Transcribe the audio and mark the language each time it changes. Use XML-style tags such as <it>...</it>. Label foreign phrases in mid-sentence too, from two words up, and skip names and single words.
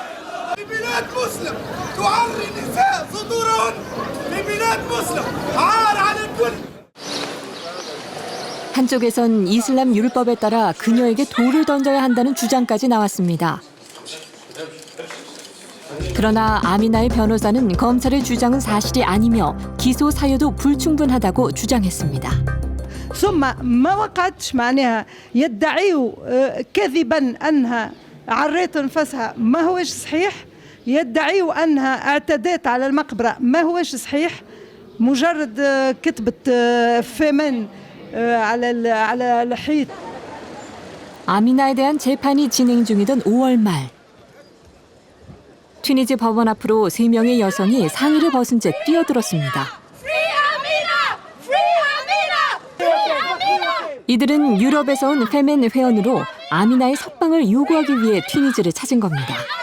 <ko>한쪽에선 이슬람 율법에 따라 그녀에게 돌을 던져야 한다는 주장까지 나왔습니다. 그러나 아미나의 변호사는 검찰의 주장은 사실이 아니며 기소 사유도 불충분하다고 주장했습니다.</ko> <ar>ثم ما وقعتش معناها يدعيوا كذبا أنها عرت نفسها ما هوش صحيح يدعيوا أنها اعتدت على المقبرة ما هوش صحيح مجرد كتبت فيمن على الحيط.</ar> <ko>아미나에 대한 재판이 진행 중이던 5월 말 튀니지 법원 앞으로 3명의 여성이 상의를 벗은 채 뛰어들었습니다. 이들은 유럽에서 온 페멘 회원으로 아미나의 석방을 요구하기 위해 튀니지를 찾은 겁니다.</ko>